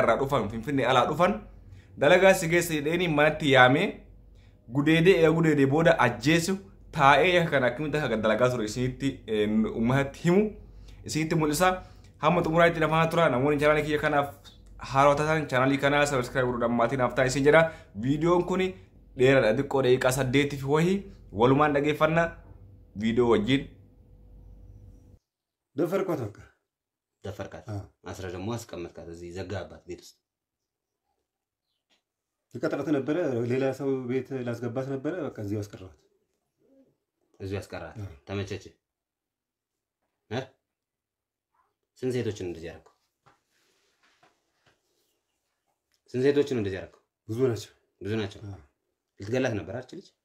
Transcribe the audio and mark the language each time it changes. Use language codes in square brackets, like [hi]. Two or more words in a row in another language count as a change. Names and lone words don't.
[om] irraa dhufan Finfinnee alaa dhufan dalagaa si geessa jedheen manatti yaamee gudeedee booda ajjeesu taa'ee yakka kana akkamitti akka dalagaa ture isinitti uummatatti himu isinitti mul'isa hamma xumuraatti lafaa tura namoonni chaanaalii kiyya kanaaf haarota ta'an chaanaalii kanaa sabiskiraayib godhuudhaan maatiin haftaa isin jedha viidiyoon kun dheeraadha xiqqoo daqiiqaa 8 fi wahii walumaan dhageeffannaa viidiyoo wajjin [am] ደፈርኳት በቃ ደፈርካት አስረ ደግሞ አስቀመጥካት እዚህ ዘጋባት ቤት ውስጥ ተቀጥራት ነበር ሌላ ሰው ቤት ላስገባት ነበር በቃ እዚሁ አስቀራት ተመቸች ስንት ሴቶችን እንደዚህ ያረከው ስንት ሴቶችን እንደዚህ ያረከው ብዙ ናቸው ልትገላት ነበር አይደል